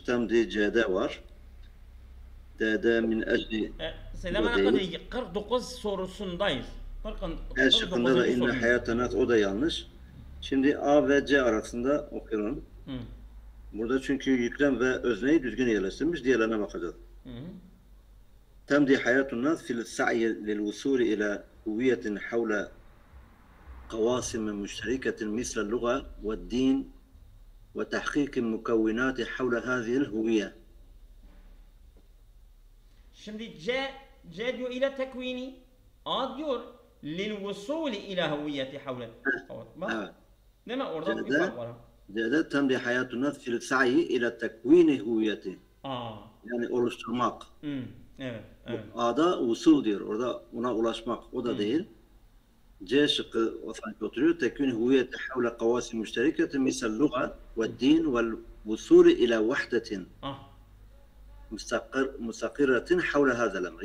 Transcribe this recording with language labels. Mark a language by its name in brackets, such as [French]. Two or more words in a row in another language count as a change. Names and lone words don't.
[Turkish] Temdi C'de var. D'de [Arabic] من أجل [Turkish] Selam'a bu değil. kadar 49 sorusundayız. El şıkkında da inne soruyuz. hayatanat o da yanlış. Şimdi A ve C arasında okuyalım. Hı. Burada çünkü yüklem ve özneyi düzgün yerleştirmiş. Diğerlerine bakacağız. Hı. [Arabic] تمضي حياة الناس في السعي للوصول إلى هوية حول قواسم مشتركة مثل اللغة والدين وتحقيق المكونات حول هذه الهوية. [Turkish] Şimdi C diyor [Arabic] إلى تكوين, [Turkish] A diyor [Arabic] للوصول إلى هوية حول. [Turkish] Bak. Evet. Değil mi? Orada bir C'de, fark var. C'de [Arabic] تمضي حياة الناس في السعي إلى تكوين هويته. [Turkish] Aa. Yani oluşturmak. Evet, evet. A'da usul diyor. Orada ona ulaşmak. O da değil. C şıkkı o sanki oturuyor. [Arabic] تكوين هوية حول قواسم مشتركة مثل اللغة والدين والوصول إلى وحدة [Turkish] Ah. [Arabic] مستقرة حول هذا الأمر.